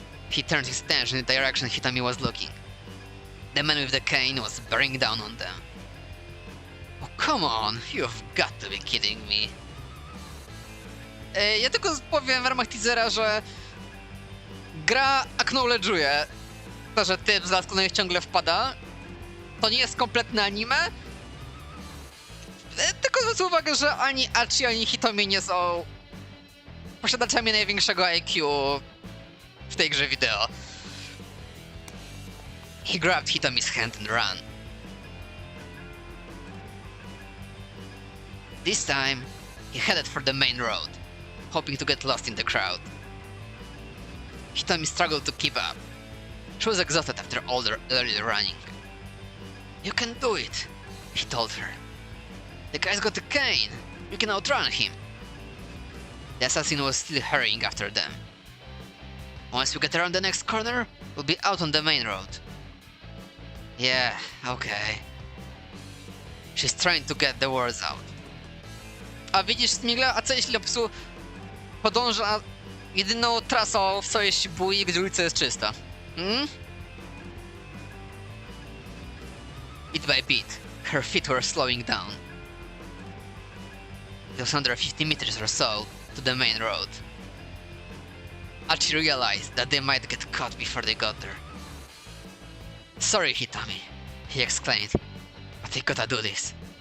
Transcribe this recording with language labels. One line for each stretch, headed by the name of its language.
English: He turned his attention in the direction Hitomi was looking. The man with the cane was bearing down on them. Oh, come on, you've got to be kidding me.
Polish: Ja tylko powiem w ramach teasera, że gra acknowledge'uje to, że typ z lasku na nich ciągle wpada. To nie jest kompletne anime. Tylko zwrócę uwagę, że ani Achi, ani Hitomi nie są posiadaczami największego IQ w tej grze wideo.
English: He grabbed Hitomi's hand and ran. This time, he headed for the main road, hoping to get lost in the crowd. Hitomi struggled to keep up. She was exhausted after all the early running. You can do it, he told her. The guy's got a cane. You can outrun him. The assassin was still hurrying after them. Once we get around the next corner, we'll be out on the main road. Yeah, okay. She's trying to get the words out.
Polish: A widzisz, Smigla, a co jeśli Lopsu podąża jedyną trasą w całej Shibui, gdzie ulica jest czysta?
English: Bit by bit, her feet were slowing down. It was under 50 meters or so to the main road. Achi realized that they might get caught before they got there. Sorry, Hitomi, he exclaimed, but I gotta do this.